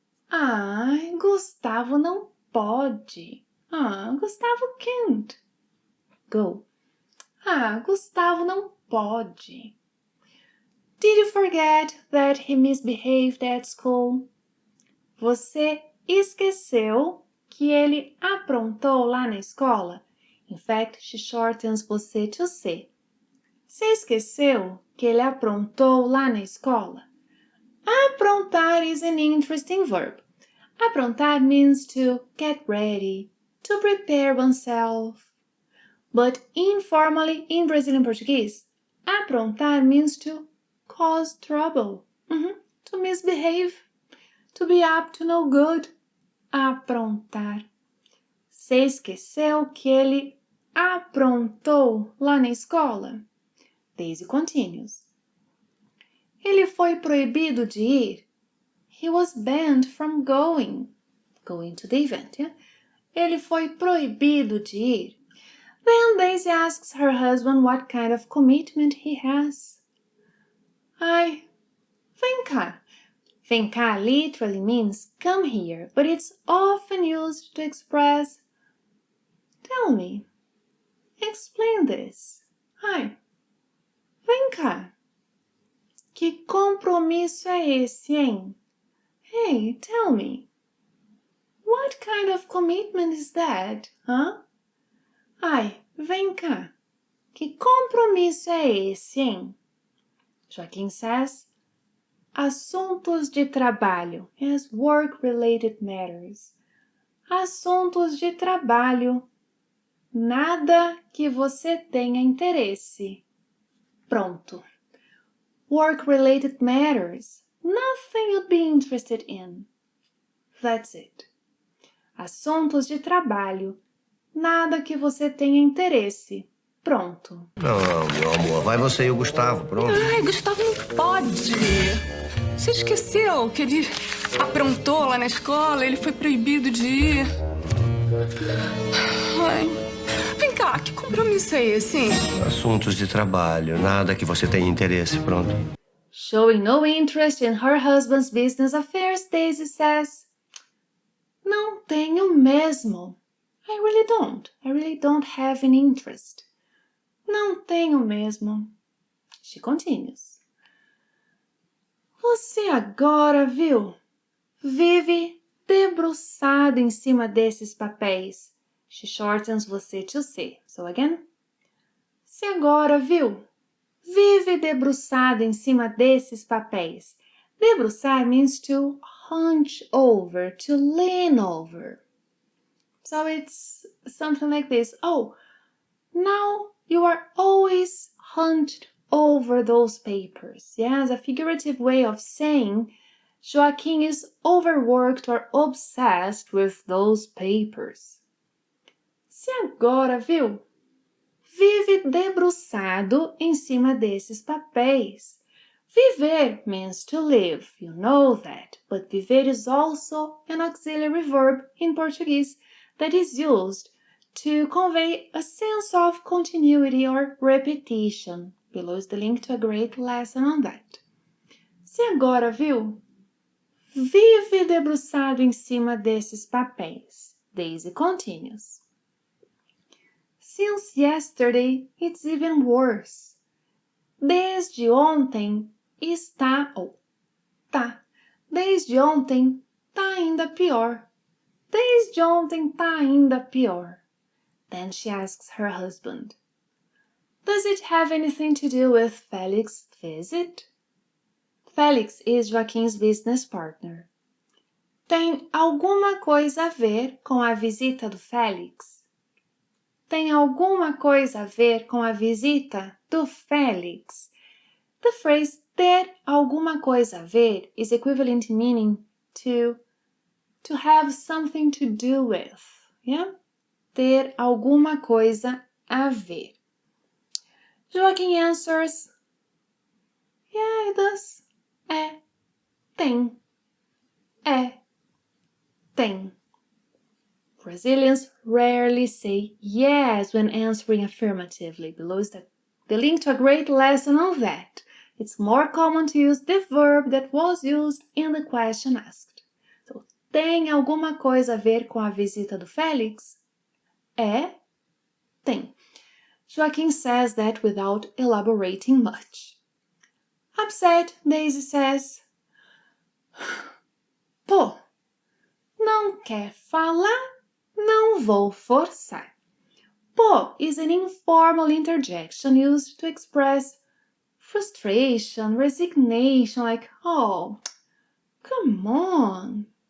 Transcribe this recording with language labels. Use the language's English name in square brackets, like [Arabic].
[Portuguese] Ai, Gustavo não pode. [English] Gustavo can't go. [Portuguese] Gustavo não pode. [English] Did you forget that he misbehaved at school? [Portuguese] Você esqueceu que ele aprontou lá na escola? [English] In fact, she shortens você to C. [Portuguese] Você esqueceu que ele aprontou lá na escola? [English] Aprontar is an interesting verb. Aprontar means to get ready, to prepare oneself. But informally in Brazilian Portuguese, aprontar means to cause trouble, to misbehave, to be up to no good. [Portuguese] Aprontar. Você esqueceu que ele aprontou lá na escola? [English] Daisy continues. [Portuguese] Ele foi proibido de ir. [English] He was banned from going to the event, yeah? [Portuguese] Ele foi proibido de ir. [English] Then Daisy asks her husband what kind of commitment he has. [Portuguese] Ai, vem cá. Vem cá [English] literally means come here, but it's often used to express tell me. Explain this. [Portuguese] Ai, vem cá. Que compromisso é esse, hein? [English] Hey, tell me. What kind of commitment is that, huh? [Portuguese] Ai, vem cá. Que compromisso é esse, hein? [English] Joaquim says, [Portuguese] assuntos de trabalho, [English] yes, work-related matters. [Portuguese] Assuntos de trabalho. Nada que você tenha interesse. [English] Pronto. Work-related matters. Nothing you'd be interested in. That's it. [Portuguese] Assuntos de trabalho. Nada que você tenha interesse. Pronto. Não, meu amor. Vai você e o Gustavo, pronto. Ai, Gustavo não pode. Você esqueceu que ele aprontou lá na escola? Ele foi proibido de ir. Ai, vem cá, que compromisso é esse, hein? Assuntos de trabalho. Nada que você tenha interesse, pronto. [English] Showing no interest in her husband's business affairs, Daisy says, [Portuguese] Não tenho mesmo. [English] I really don't have an interest. [Portuguese] Não tenho mesmo. [English] She continues. [Portuguese] Você agora viu? Vive debruçado em cima desses papéis. [English] She shortens você to C. So again. [Portuguese] Você agora viu? Vive debruçado em cima desses papéis. [English] Debruçar means to hunch over, to lean over. So it's something like this. Oh, now you are always hunched over those papers. Yes, a figurative way of saying Joaquim is overworked or obsessed with those papers. [Portuguese] Você agora viu? Vive debruçado em cima desses papéis. [English] Viver means to live, you know that, but viver is also an auxiliary verb in Portuguese that is used to convey a sense of continuity or repetition. Below is the link to a great lesson on that. [Portuguese] Você agora viu? Vive debruçado em cima desses papéis. [English] Daisy continues. Since yesterday, it's even worse. [Portuguese] Desde ontem está ou tá. [English] Desde ontem tá ainda pior. [Portuguese] Desde ontem tá ainda pior. [English] Then she asks her husband, Does it have anything to do with Felix's visit? Felix is Joaquim's business partner. [Portuguese] Tem alguma coisa a ver com a visita do Félix? Tem alguma coisa a ver com a visita do Félix? [English] The phrase [Portuguese] ter alguma coisa a ver [English] is equivalent meaning to have something to do with. Yeah? [Portuguese] Ter alguma coisa a ver. [English] Joaquim answers, Yeah, it does. [Portuguese] Tem. [English] Tem. Brazilians rarely say yes when answering affirmatively. Below is the link to a great lesson on that. It's more common to use the verb that was used in the question asked. [Portuguese] So, tem alguma coisa a ver com a visita do Félix? Tem. [English] Joaquim says that without elaborating much. Upset, Daisy says, [Portuguese] Pô, não quer falar? Não vou forçar. [English] Pô is an informal interjection used to express frustration, resignation, like, oh, come on.